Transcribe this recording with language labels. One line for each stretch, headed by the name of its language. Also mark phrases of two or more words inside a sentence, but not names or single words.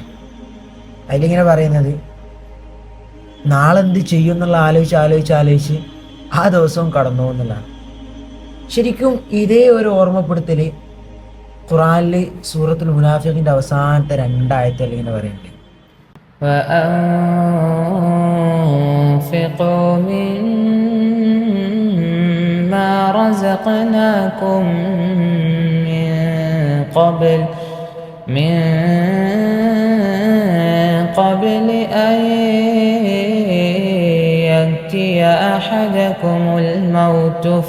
Malayalam: അതിലിങ്ങനെ പറയുന്നത്, നാളെ എന്ത് ചെയ്യും എന്നുള്ള ആലോചിച്ച് ആ ദിവസവും കടന്നു എന്നുള്ളതാണ്. ശരിക്കും ഇതേ ഒരു ഓർമ്മപ്പെടുത്തൽ ഖുർആനിൽ സൂറത്തുൽ മുനാഫിഖിന്റെ അവസാനത്തെ 2 ആയത്തിൽ ഇങ്ങനെ പറയുന്നുണ്ട്,
Arabic: وأنفقوا مما رزقناكم من قبل أن يأتي أحدكم الموت